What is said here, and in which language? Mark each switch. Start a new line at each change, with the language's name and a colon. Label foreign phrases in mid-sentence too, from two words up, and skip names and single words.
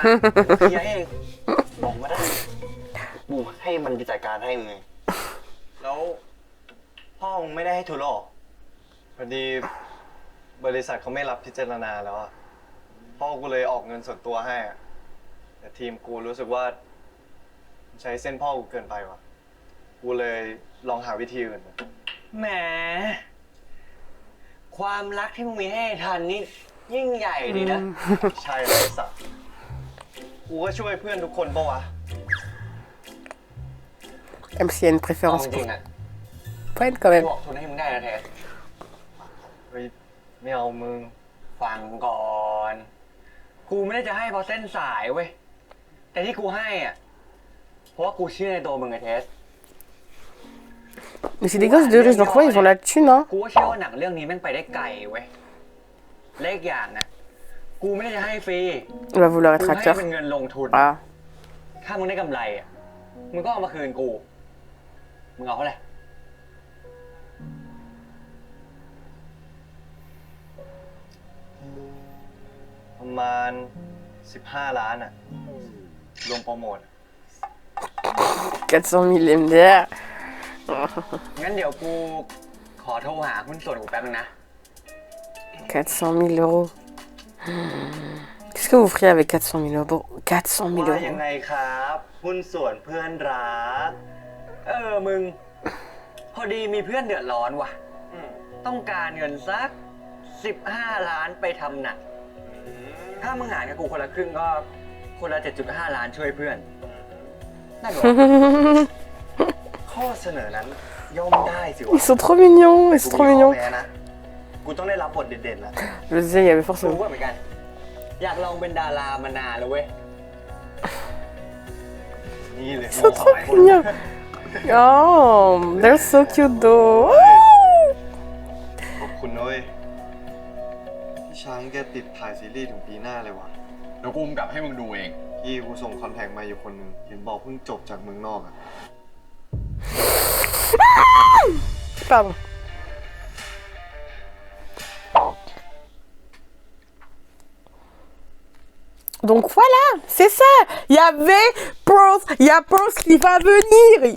Thai: เคลียร์เอง บอกมาได้กูให้มันไปจัดการให้มึงไง แล้วพ่อมึงไม่ได้ให้ทุนหรอพอดีบริษัทเขาไม่รับพิจารณาแล้วอะพ่อกูเลยออกเงินส่วนตัวให้อะแต่ทีมกูรู้สึกว่าใช้เส้นพ่อกูเกินไปว่ะ กูเลยลองหาวิธีอื่น แหม ความรักที่มึงมีให้ทันนี่ยิ่งใหญ่ดีนะ ใช่เลยสัตว์กูก็ช่วยเพื่อนทุกคนปะวะ
French: Même s'il y a une
Thai: เอา
French: préférence
Thai: จ
French: pour
Thai: ริงๆอะ
French: Fred quand
Thai: กู
French: même.
Thai: บอกทุนให้มึงได้นะเทส เฮ้ยไม่เอามึง ฟังก่อน กูไม่ได้จะให้เพราะเส้นสายเว้ย แต่ที่กูให้อ่ะ เพราะว่ากูเชื่อในตัวมึงไงเทส
French: Mais c'est des gosses de riches, donc ouais, ils ont la thune, hein.
Thai: กูก็เชื่อว่าหนังเรื่องนี้แม่งไปได้ไกลเว้ยเลขอย่างนะกูไม่ได้จะให้ฟรี
French: Il va vouloir
Thai: กู
French: être
Thai: ให้
French: acteur.
Thai: เป็นเงินลงทุน Ah. ถ้ามึงได้กำไรอ่ะ มึงก็เอามาคืนกู มึงเอาเท่าไหร่ ประมาณ 15 ล้านอะรวมโปรโมท
French: 400 000 MDR.
Thai: งั้นเดี๋ยวกูขอโทรหาหุ้นส่วนกูแป๊บนึงนะ
French: 400 000 euros. Qu'est-ce que vous feriez avec 400 000 euros? 400 000
Thai: ว่ายัง
French: euros.
Thai: ไงครับหุ้นส่วนเพื่อนรัก มึง พอดีมีเพื่อนเดือดร้อนว่ะ ต้องการเงินสัก 15 ล้านไปทำหนังถ้ามึงหารกับกูคนละครึ่งก็คนละ 7.5 ล้านช่วยเพื่อนนั่นหรอ ข้อเสนอนั้นย่อมได้สิวะ
French: Ils sont trop mignons, ils sont trop
Thai: กูมีข้อ
French: mignons.
Thai: แม้นะ กูต้องได้รับบทเด่นๆแล้ว
French: Je le disais, il y avait
Thai: กู
French: forcément.
Thai: ก็เหมือนกัน อยากลองเป็นดารามานานแล้วเว้ย นี่เลย
French: Ils sont trop mignons.
English: Oh, they're so cute though.
Thai: ขอบคุณนะเว้ยพี่ช้างแกติดถ่ายซีรีส์ถึงปีหน้าเลยว่ะ เดี๋ยวกูกลับให้มึงดูเอง พี่กูส่งคอนแทคมาอยู่คนหนึ่งเห็นบอกเพิ่งจบจากเมืองนอกอะ
French: Pardon. Donc voilà, c'est ça. Il y avait Pearl, il y a Pearl qui va venir.